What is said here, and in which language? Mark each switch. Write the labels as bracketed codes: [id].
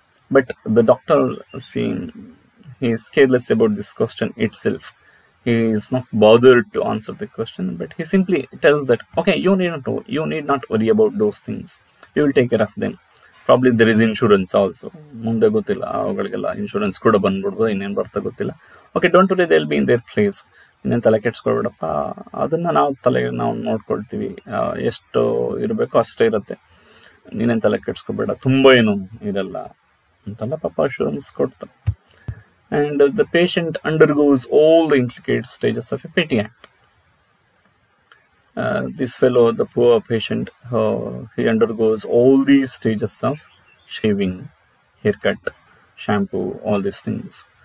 [en] But the doctor, seeing he is careless about this question itself, he is not bothered to answer the question, but he simply tells that, okay, you need not worry about those things. We will take care of them. Probably there is insurance also. [kn] ಮುಂದೆ ಗೊತ್ತಿಲ್ಲ, ಅವುಗಳಿಗೆಲ್ಲ insurance ಕೂಡ ಬಂದ್ಬಿಡ್ಬೋದು, ಇನ್ನೇನು ಬರ್ತಾ ಗೊತ್ತಿಲ್ಲ. [en] Okay, don't worry, they will be in their place. [kn] ಇನ್ನೇನು ತಲೆ ಕೆಡ್ಸ್ಕೊಳ್ಬೇಡಪ್ಪ, ಅದನ್ನು ನಾವು ನೋಡ್ಕೊಳ್ತೀವಿ, ಎಷ್ಟು ಇರಬೇಕೋ ಅಷ್ಟೇ ಇರುತ್ತೆ, ನೀನೇನು ತಲೆ ಕೆಡ್ಸ್ಕೊಬೇಡ, ತುಂಬ ಏನು ಇರಲ್ಲ ಅಂತೆಲ್ಲ ಪಾಪ ಅಶ್ಯೂರೆನ್ಸ್ ಕೊಡ್ತಾರೆ. [en] And the patient undergoes all the intricate stages of a petty act. This fellow, the poor patient, he undergoes all these stages of shaving, haircut, shampoo, all these things.